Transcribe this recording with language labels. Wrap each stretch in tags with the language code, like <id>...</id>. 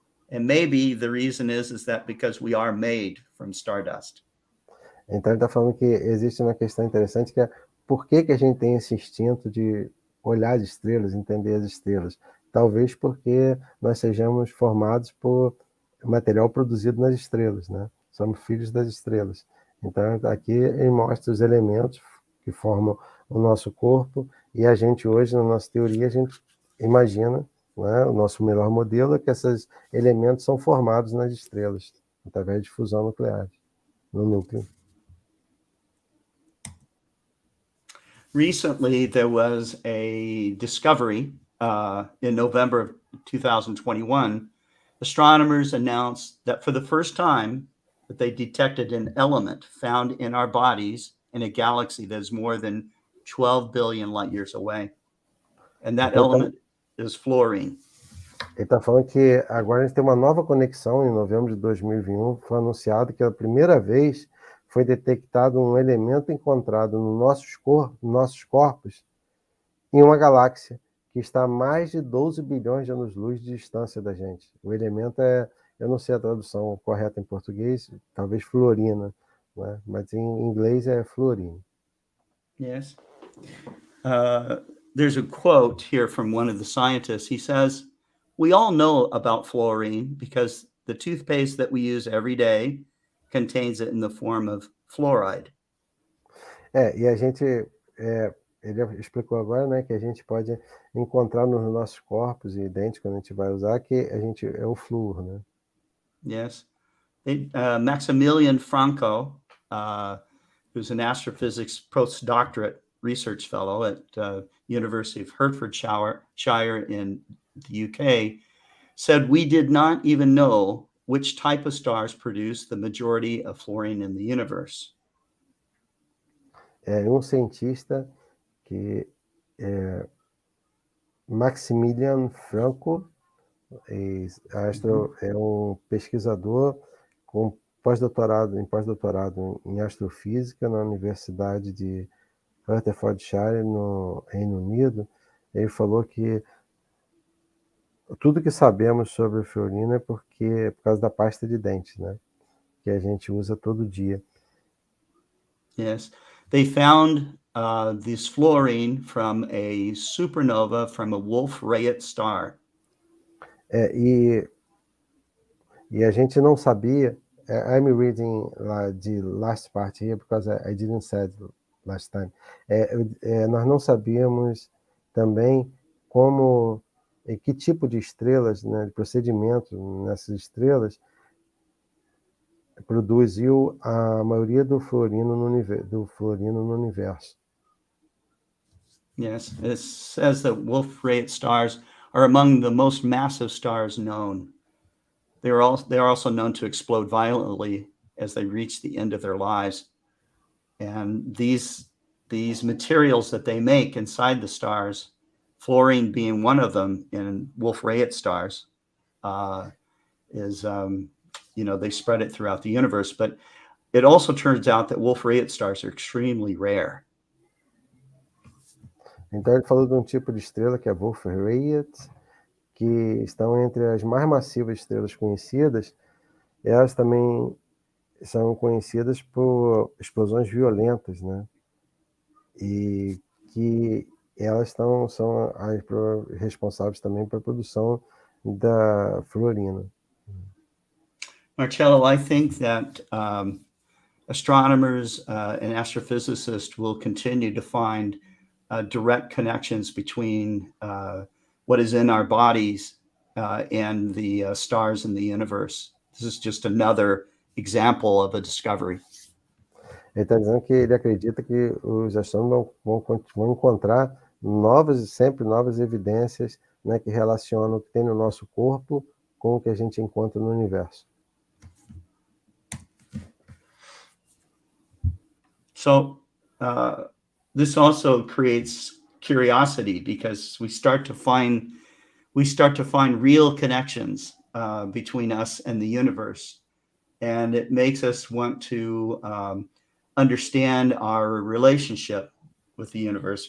<en>And maybe the reason is that because we are made from stardust.</en> <pt>Então ele está falando que existe uma questão interessante que é por que a gente tem esse instinto de olhar as estrelas, entender as estrelas? Talvez porque nós sejamos formados por material produzido nas estrelas, né? Somos filhos das estrelas. Então aqui ele mostra os elementos que formam o nosso corpo e a gente hoje, na nossa teoria, a gente imagina, né, o nosso melhor modelo é que esses elementos são formados nas estrelas, através de fusão nuclear, no núcleo.</pt> <en>Recently, there was a discovery in November of 2021. Astronomers announced that for the first time that they detected an element found in our bodies in a galaxy that is more than 12 billion light years away. And that element is fluorine.</en> <pt>Ele está falando que agora a gente tem uma nova conexão. Em novembro de 2021 foi anunciado que a primeira vez foi detectado um elemento encontrado nos nossos corpos em uma galáxia que está a mais de 12 bilhões de anos-luz de distância da gente. O elemento eu não sei a tradução correta em português, talvez fluorina, né? Mas em inglês é fluorina.</pt> <en>Yes. There's a quote here from one of the scientists. He says, "We all know about fluorine because the toothpaste that we use every day contains it in the form of fluoride."</en> <pt>E a gente, ele explicou agora, né, que a gente pode encontrar nos nossos corpos e dentes, quando a gente vai usar, que a gente é o flúor, né?</pt> <en>Yes. Maximilian Franco, who's an astrophysics postdoctorate research fellow at University of Hertfordshire in the UK, said we did not even know which type of stars produce the majority of fluorine in the universe.</en> <pt>Cientista que Maximilian Franco é pesquisador com pós-doutorado em astrofísica na Universidade de Hertfordshire, no Reino Unido. Ele falou que tudo que sabemos sobre o fluorino é por causa da pasta de dente, né? Que a gente usa todo dia.</pt> <en>Yes, they found this fluorine from a supernova from a Wolf-Rayet star.</en> <pt>E a gente não sabia.</pt> <en>I'm reading the last part here because I didn't said last time.</en> <pt>Nós não sabíamos também como que tipo de estrelas, né, de procedimento nessas estrelas produziu a maioria do fluorino no universo.</pt> <en>Yes, it says that Wolf-Rayet stars are among the most massive stars known. They are also known to explode violently as they reach the end of their lives. And these materials that they make inside the stars, fluorine being one of them in Wolf-Rayet stars, is they spread it throughout the universe. But it also turns out that Wolf-Rayet stars are extremely rare.</en> <pt>Então ele falou de um tipo de estrela que é Wolf-Rayet, que estão entre as mais massivas estrelas conhecidas. Elas também são conhecidas por explosões violentas, né? E que elas são as responsáveis também pela produção da fluorina.</pt> <en>Marcello, I think that astronomers and astrophysicists will continue to find direct connections between what is in our bodies and the stars in the universe. This is just another example of a discovery.</en> <pt>Ele está dizendo que ele acredita que os astrônomos vão encontrar sempre novas evidências, né, que relacionam o que tem no nosso corpo com o que a gente encontra no universo.</pt> <en>So this also creates curiosity because we start to find real connections between us and the universe, and it makes us want to understand our relationship with the universe.</en>